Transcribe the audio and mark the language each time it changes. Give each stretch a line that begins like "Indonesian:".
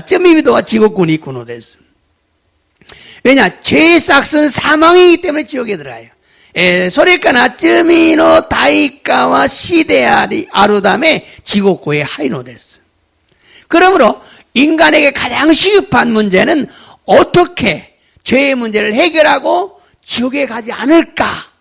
Japanese: 罪人は地獄に行くのです.
Korean: 왜냐? 죄의 싹은 사망이기 때문에 지옥에 들어가요.
Japanese: それから罪の代価は死であるため地獄へ入るのです.
Korean: 그러므로 인간에게 가장 시급한 문제는 어떻게 죄의 문제를 해결하고 지옥에 가지 않을까?